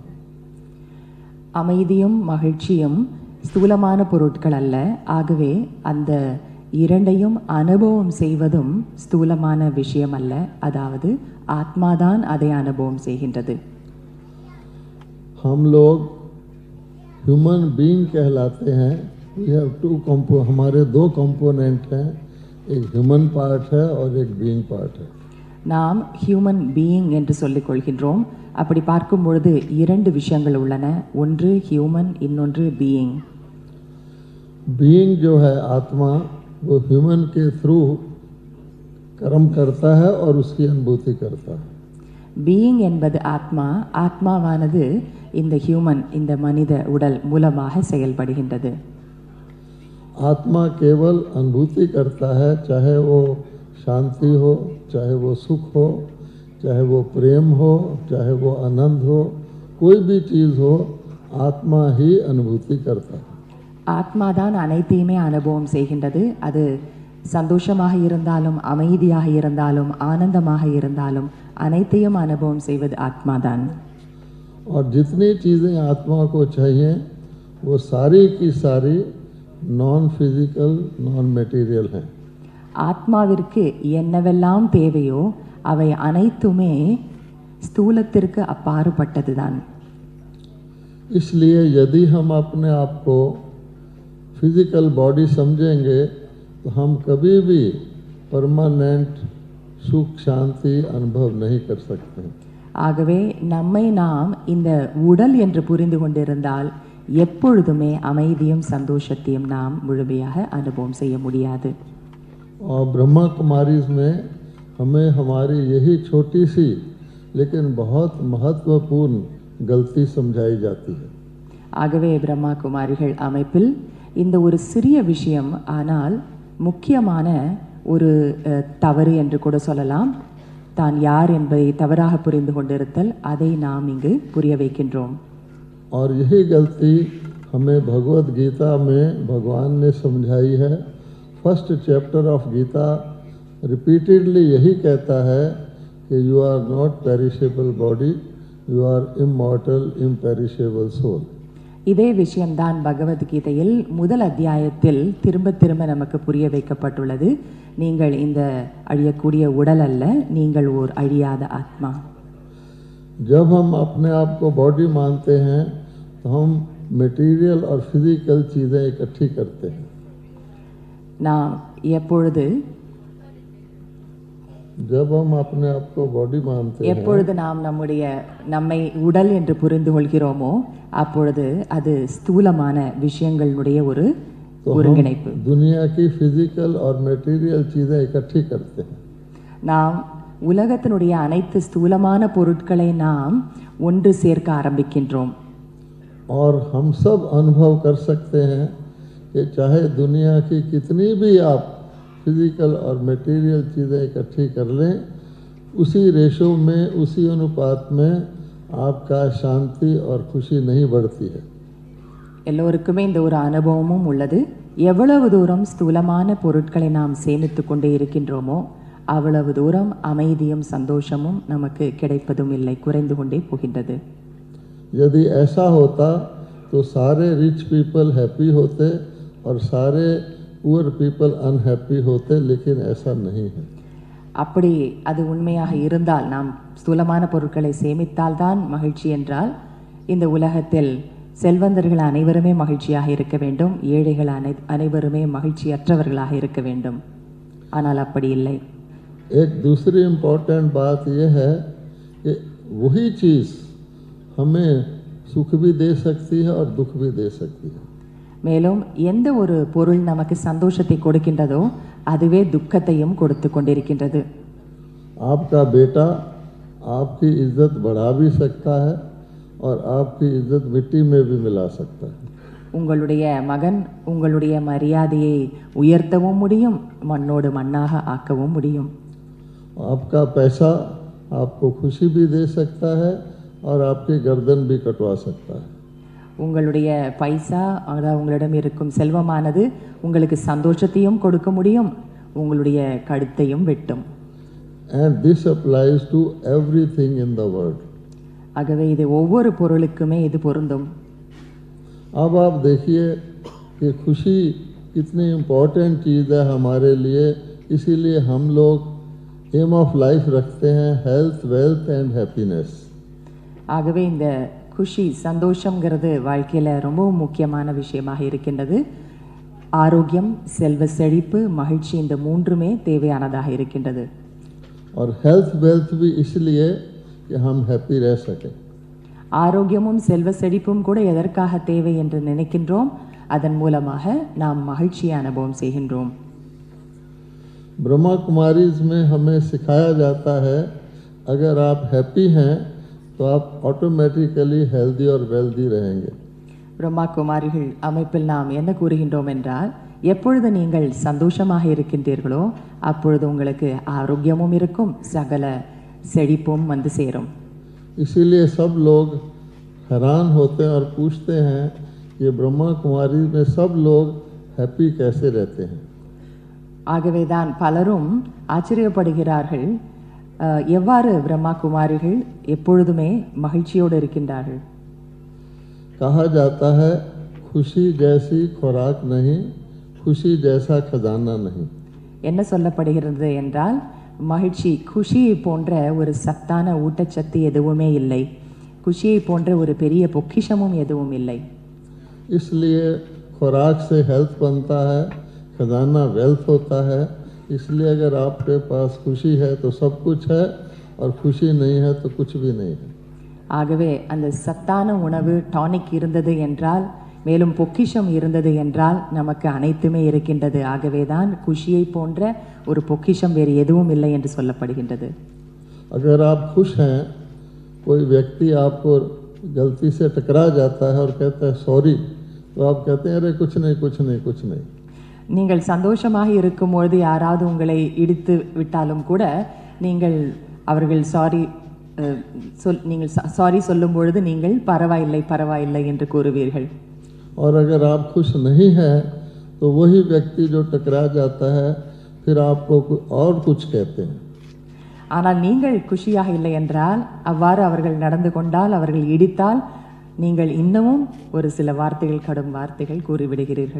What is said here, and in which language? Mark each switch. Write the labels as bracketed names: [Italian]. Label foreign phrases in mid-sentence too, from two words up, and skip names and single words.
[Tamil] அமைதியும் மகிழ்ச்சியும் ஸ்தூலமான பொருட்கள் அல்ல. ஆகவே அந்த இரண்டையும் அனுபவம் செய்வதும் ஸ்தூலமான விஷயம் அல்ல. அதாவது ஆத்மாதான் அதை அனுபவம் செய்கின்றது. [Hindi] हम लोग [English] human being [Hindi] कहलाते हैं. [English] we have [Hindi] हमारे दो कंपोनेंट हैं, एक [English] human part [Hindi] है और एक [English] being part [Hindi] है. [Tamil] நாம் [English] human being [Tamil] என்று சொல்லிக் கொள்கின்றோம். அப்படி பார்க்கும் பொழுது இரண்டு விஷயங்கள் உள்ளன. ஒன்று ஹியூமன், இன்னொன்று பீயிங். [Hindi] बीइंग जो है आत्मा, वो ह्यूमन के थ्रू कर्म करता है और उसकी अनुभूति करता है. [Tamil] பீயிங் என்பது ஆத்மா. ஆத்மாவானது இந்த ஹியூமன், இந்த மனித உடல் மூலமாக செயல்படுகின்றது. [Hindi] आत्मा केवल अनुभूति करता है, चाहे वो शांति हो, चाहे वो सुख हो, चाहे वो प्रेम हो, चाहे वो आनंद हो, कोई भी चीज़ हो, आत्मा ही अनुभूति करता है. [Tamil] ஆத்மாதான் அனைத்தையுமே அனுபவம் செய்கின்றது. அது சந்தோஷமாக இருந்தாலும், அமைதியாக இருந்தாலும், ஆனந்தமாக இருந்தாலும் அனைத்தையும் அனுபவம் செய்வது ஆத்மாதான். [Hindi] और जितनी चीज़ें आत्मा को चाहिए वो सारी की सारी [English] non physical non material [Hindi] हैं. [Tamil] ஆத்மாவிற்கு என்னவெல்லாம் தேவையோ அவை அனைத்துமே ஸ்தூலத்திற்கு அப்பாற்பட்டதுதான். [Hindi] इसलिए यदि हम अपने आप को [English] physical body [Hindi] समझेंगे तो हम कभी भी परमानेंट सुख शांति अनुभव नहीं कर सकते. [Tamil] ஆகவே நம்மை நாம் இந்த உடல் என்று புரிந்து கொண்டிருந்தால் எப்பொழுதுமே அமைதியும் சந்தோஷத்தையும் நாம் முழுமையாக அனுபவம் செய்ய முடியாது. [Hindi] और ब्रह्मा कुमारीज में हमें हमारी यही छोटी सी लेकिन बहुत महत्वपूर्ण गलती समझाई जाती है. [Tamil] ஆகவே பிரம்மா குமாரிகள் அமைப்பில் இந்த ஒரு சிறிய விஷயம், ஆனால் முக்கியமான ஒரு தவறு என்று கூட சொல்லலாம், தான் யார் என்பதை தவறாக புரிந்து கொண்டிருத்தல், அதை நாம் இங்கு புரிய வைக்கின்றோம். [Hindi] और यही गलती हमें भगवत गीता में भगवान ने समझाई है. [English] first chapter of Gita repeatedly [Hindi] यही कहता है कि [English] you are not perishable body, you are immortal imperishable soul. [Tamil] இதே விஷயம்தான் பகவத்கீதையில் முதல் அத்தியாயத்தில் திரும்ப திரும்ப நமக்கு புரிய வைக்கப்பட்டுள்ளது. நீங்கள் இந்த அழியக்கூடிய உடல் அல்ல, நீங்கள் ஓர் அழியாத ஆத்மா. [Hindi] जब हम अपने आप को बॉडी मानते हैं तो हम मटेरियल और फिजिकल चीज़ें इकट्ठी करते हैं. [Tamil] நாம் எப்பொழுது [Hindi] जब हम अपने आप को बॉडी मानते हैं, [Tamil] எப்பொழுது நாம் நம்மை உடல் என்று புரிந்து கொள்கிறோமோ அப்பொழுது அது ஸ்தூலமான விஷயங்களுடைய ஒரு ஒருங்கிணைப்பு. [Hindi] दुनिया की फिजिकल और मटेरियल चीज़ें इकट्ठी करते हैं. [Tamil] நாம் உலகத்தினுடைய அனைத்து ஸ்தூலமான பொருட்களை நாம் ஒன்று சேர்க்க ஆரம்பிக்கின்றோம். [Hindi] और हम सब अनुभव कर सकते हैं कि चाहे दुनिया की कितनी भी आप फिजिकल और मटेरियल चीज़ें इकट्ठी कर लें, उसी रेशो में, उसी अनुपात में आपका शांति और खुशी नहीं बढ़ती है। [Tamil] எல்லோருக்குமே இந்த ஒரு அனுபவமும் உள்ளது. எவ்வளவு தூரம் ஸ்தூலமான பொருட்களை நாம் சேமித்து கொண்டே இருக்கின்றோமோ அவ்வளவு தூரம் அமைதியும் சந்தோஷமும் நமக்கு கிடைப்பதும் இல்லை, குறைந்து கொண்டே போகின்றது. [Hindi] यदि ऐसा होता तो सारे [English] rich people happy [Hindi] होते और सारे [English] poor people unhappy [Hindi] होते, लेकिन ऐसा नहीं है. [Tamil] அப்படி அது உண்மையாக இருந்தால், நாம் ஸ்தூலமான பொருட்களை சேமித்தால்தான் மகிழ்ச்சி என்றால், இந்த உலகத்தில் செல்வந்தர்கள் அனைவருமே மகிழ்ச்சியாக இருக்க வேண்டும், ஏழைகள் அனைவருமே மகிழ்ச்சியற்றவர்களாக இருக்க வேண்டும். ஆனால் அப்படி இல்லை. [Hindi] एक दूसरी इम्पोर्टेंट बात यह है कि वही चीज़ हमें सुख भी दे सकती है और दुख भी दे सकती है. [Tamil] மேலும் எந்த ஒரு பொருள் நமக்கு சந்தோஷத்தை கொடுக்கின்றதோ அதுவே துக்கத்தையும் கொடுத்து கொண்டிருக்கின்றது. [Hindi] आपका बेटा आपकी इज्जत बढ़ा भी सकता है और आपकी इज्जत मिट्टी में भी मिला सकता है. [Tamil] உங்களுடைய மகன் உங்களுடைய மரியாதையை உயர்த்தவும் முடியும், மண்ணோடு மண்ணாக ஆக்கவும் முடியும். [Hindi] आपका पैसा आपको खुशी भी दे सकता है और आपकी गर्दन भी कटवा सकता है. [Tamil] உங்களுடைய பைசா, அதாவது உங்களிடம் இருக்கும் செல்வமானது உங்களுக்கு சந்தோஷத்தையும் கொடுக்க முடியும், உங்களுடைய கழுத்தையும் வெட்டும். [English] And this applies to everything in the world. [Tamil] ஆகவே இது ஒவ்வொரு பொருளுக்குமே இது பொருந்தும். [Hindi] अब आप देखिए कि खुशी कितनी इम्पोर्टेंट चीज़ है हमारे लिए, इसीलिए हम लोग [English] aim of life [Hindi] रखते हैं [English] health, wealth and happiness. [Tamil] ஆகவே இந்த குஷி, சந்தோஷங்கிறது வாழ்க்கையில் ரொம்பவும் முக்கியமான விஷயமாக இருக்கின்றது. ஆரோக்கியம், செல்வ செழிப்பு, மகிழ்ச்சி, இந்த மூன்றுமே தேவையானதாக இருக்கின்றது. [Hindi] और [English] health wealth [Hindi] भी इसलिए कि हम हैप्पी रह सकें. [Tamil] ஆரோக்கியமும் செல்வ செழிப்பும் கூட எதற்காக தேவை என்று நினைக்கின்றோம்? அதன் மூலமாக நாம் மகிழ்ச்சியை அனுபவம் செய்கின்றோம். [Hindi] ब्रह्मा कुमारीज में हमें सिखाया जाता है अगर आप हैप्पी हैं तो आप [English] automatically healthy [Hindi] और वेल्दी रहेंगे. [Tamil] பிரம்மா குமாரிகள் அமைப்பில் நாம் என்ன கூறுகின்றோம் என்றால், எப்பொழுது நீங்கள் சந்தோஷமாக இருக்கின்றீர்களோ அப்பொழுது உங்களுக்கு ஆரோக்கியமும் இருக்கும், சகல செழிப்பும் வந்து சேரும். [Hindi] इसीलिए सब लोग हैरान होते हैं और पूछते हैं ये ब्रह्मा कुमारी में सब लोग हैप्पी कैसे रहते हैं. [Tamil] ஆகவேதான் பலரும் ஆச்சரியப்படுகிறார்கள், எவ்வாறு பிரம்மா குமாரிகள் எப்பொழுதுமே மகிழ்ச்சியோடு இருக்கின்றார்கள். [Hindi] कहा जाता है खुशी जैसी खुराक नहीं, खुशी जैसा खजाना नहीं. [Tamil] என்ன சொல்லப்படுகிறது என்றால், மகிழ்ச்சி குஷியை போன்ற ஒரு சத்தான ஊட்டச்சத்து எதுவுமே இல்லை, குஷியை போன்ற ஒரு பெரிய பொக்கிஷமும் எதுவும் இல்லை. [Hindi] इसलिए खुराक से हेल्थ बनता है, खजाना वेल्थ होता है. इसलिए अगर आपके पास खुशी है तो सब कुछ है और खुशी नहीं है तो कुछ भी नहीं है. [Tamil] ஆகவே அந்த சத்தான உணவு டானிக் இருந்தது என்றால், மேலும் பொக்கிஷம் இருந்தது என்றால் நமக்கு அனைத்துமே இருக்கின்றது. ஆகவேதான் குஷியை போன்ற ஒரு பொக்கிஷம் வேறு எதுவும் இல்லை என்று சொல்லப்படுகின்றது. [Hindi] अगर आप खुश हैं, कोई व्यक्ति आपको गलती से टकरा जाता है और कहता है सॉरी, तो आप कहते हैं अरे कुछ नहीं कुछ नहीं कुछ नहीं. [Tamil] நீங்கள் சந்தோஷமாக இருக்கும்பொழுது யாராவது உங்களை இடித்து விட்டாலும் கூட நீங்கள் அவர்கள் நீங்கள் சாரி சொல்லும் பொழுது நீங்கள் பரவாயில்லை பரவாயில்லை என்று கூறுவீர்கள். [Hindi] और अगर आप खुश नहीं हैं तो वही व्यक्ति जो टकरा जाता है फिर आपको और कुछ कहते हैं. [Tamil] ஆனால் நீங்கள் குஷியாக இல்லை என்றால், அவ்வாறு அவர்கள் நடந்து கொண்டால், அவர்கள் இடித்தால், நீங்கள் இன்னமும் ஒரு சில வார்த்தைகள், கடும் வார்த்தைகள் கூறிவிடுகிறீர்கள்.